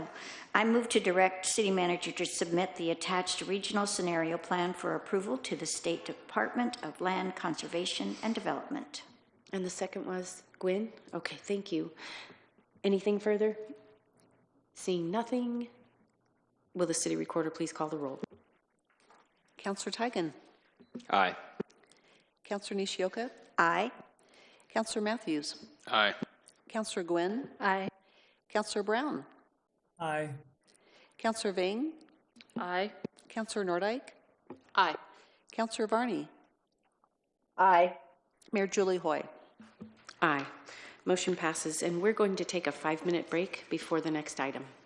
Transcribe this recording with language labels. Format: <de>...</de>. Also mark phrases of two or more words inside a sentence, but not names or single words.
<en>I move to direct City Manager to submit the attached regional scenario plan for approval to the State Department of Land Conservation and Development. And the second was Gwen? Okay, thank you. Anything further? Seeing nothing, will the city recorder please call the roll? Councillor Tigan? Aye. Councillor Nishioka? Aye. Councillor Matthews? Aye. Councillor Gwynn? Aye. Councillor Brown? Aye. Councillor Vang? Aye. Councillor Nordike? Aye. Councillor Varney? Aye. Mayor Julie Hoy? Aye. Motion passes, and we're going to take a 5-minute break before the next item.</en>